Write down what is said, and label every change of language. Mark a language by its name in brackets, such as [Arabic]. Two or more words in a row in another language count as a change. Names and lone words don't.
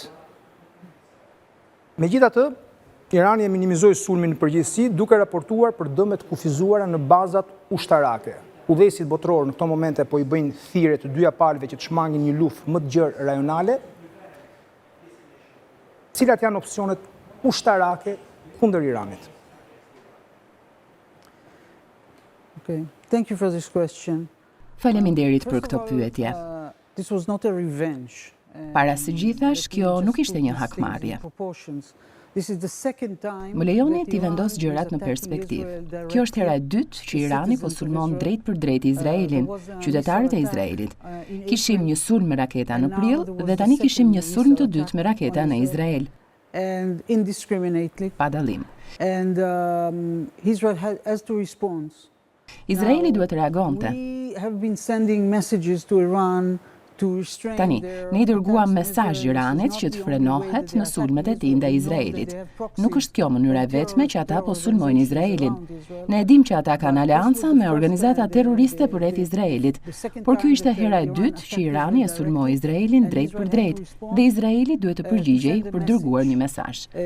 [Albanian] Megjithatë, Irani e minimizoi sulmin në përgjithësi, duke raportuar për dëmet kufizuara në bazat ushtarake. Udhëheqësit botëror në këto momente po i bëjnë thirrje të dyja palëve që të shmangin një luftë më të gjerë rajonale, cilat janë opsionet ushtarake kundër Iranit. [English] Okay. Thank you for this question. [Albanian] Faleminderit për këtë pyetje. [English] This was not a revenge. [Albanian] Para së gjithash, kjo nuk ishte një hakmarrje. [English] This is the second time. [Albanian] Më lejoni t'i vendos gjërat në perspektivë. Kjo është hera e dytë që Irani po sulmon drejt për drejt Izraelin, qytetarët e Izraelit. Kishim një sulm me raketa në prill dhe tani kishim një sulm të dytë me raketa në Izrael. [English] And indiscriminately. [Albanian] Pa dallim. [English] And Israel has to respond. [Albanian] Izraeli duhet të reagonte. [English] We have been sending messages to Iran. [Albanian] Tani, ne I dërguam mesazh Iranit që të frenohet në sulmet e tij ndaj Izraelit. Nuk është kjo mënyra e vetme që ata po sulmojnë Izraelin. Ne e dim që ata kanë aleanca me organizata terroriste përreth Izraelit, por kjo ishte hera e dytë që Irani e sulmoi Izraelin drejt për drejt, dhe Izraeli duhet të përgjigjej për dërguar një mesazh.